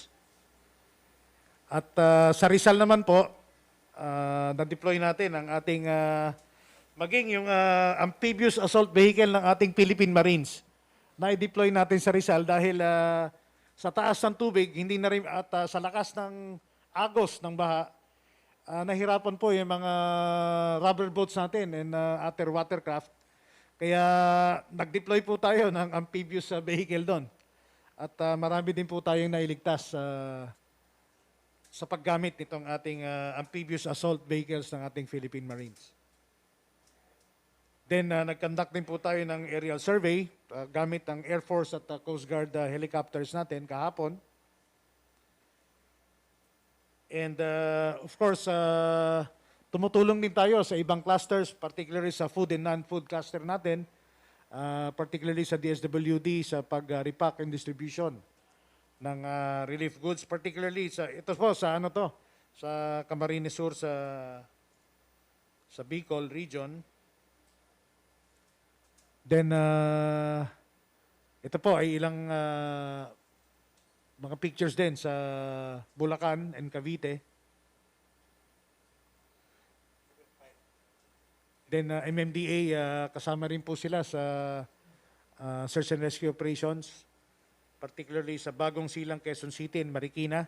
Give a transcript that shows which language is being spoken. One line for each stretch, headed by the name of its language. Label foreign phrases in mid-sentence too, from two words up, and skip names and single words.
Filipino: At sa Rizal naman po, na-deploy natin ang ating maging yung
English: amphibious assault vehicle
Filipino: ng ating Philippine Marines. Na-deploy natin sa Rizal dahil sa taas ng tubig, hindi na rin, at sa lakas ng agos ng baha, nahirapan po yung mga
English: rubber boats
Filipino: natin
English: and other watercraft.
Filipino: Kaya nag-deploy po tayo ng
English: amphibious vehicle
Filipino: doon. At marami din po tayong nailigtas sa paggamit nitong ating
English: amphibious assault vehicles
Filipino: ng ating Philippine Marines. Then, nag-conduct din po tayo ng
English: aerial survey
Filipino: gamit ang Air Force at Coast Guard helicopters natin kahapon.
English: And of course,
Filipino: tumutulong din tayo sa ibang clusters, particularly sa
English: food and non-food cluster
Filipino: natin, particularly sa DSWD sa pag-repack
English: and distribution
Filipino: ng
English: relief goods,
Filipino: particularly ito po sa sa Camarines Sur sa Bicol region. Then, ito po ay ilang mga pictures din sa Bulacan and Cavite. Then MMDA, kasama rin po sila sa
English: search and rescue operations,
Filipino: particularly sa Bagong Silang, Quezon City and Marikina.